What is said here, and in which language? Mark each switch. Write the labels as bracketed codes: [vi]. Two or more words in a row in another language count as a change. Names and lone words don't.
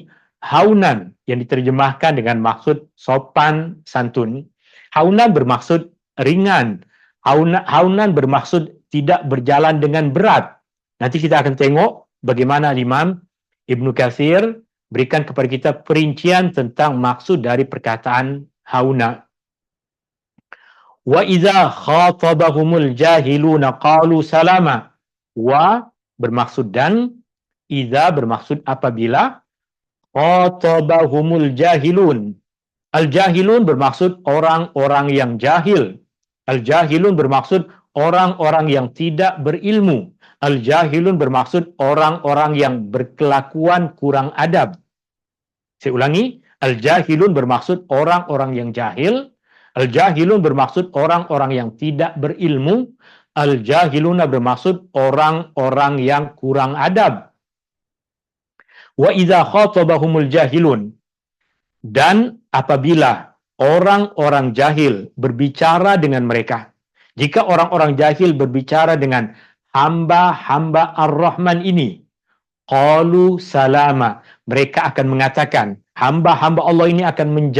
[ms] Haunan yang diterjemahkan dengan maksud sopan santun. Haunan bermaksud ringan. Haunan bermaksud tidak berjalan dengan berat. Nanti kita akan tengok bagaimana Imam Ibnu Katsir berikan kepada kita perincian tentang maksud dari perkataan hauna. [ar] وإذا خاطبهم الجاهلون قالوا سلاما. [ms] Wa bermaksud dan, idza bermaksud apabila, [ar] خاطبهم الجاهلون. [ms] Al-jahilun bermaksud orang-orang yang jahil. Al-jahilun bermaksud orang-orang yang tidak berilmu. Al-jahilun bermaksud orang-orang yang berkelakuan kurang adab. Saya ulangi, al-jahilun bermaksud orang-orang yang jahil. Al-jahilun bermaksud orang-orang yang tidak berilmu. Al-jahiluna bermaksud orang-orang yang kurang adab. [ar] وإذا خاطبهم الجاهلون. [ms] Dan apabila orang-orang jahil berbicara dengan mereka, jika orang-orang jahil berbicara dengan hamba-hamba Ar-Rahman ini, [ar] قالوا سلاما, [ms] mereka akan mengatakan, hamba-hamba Allah ini akan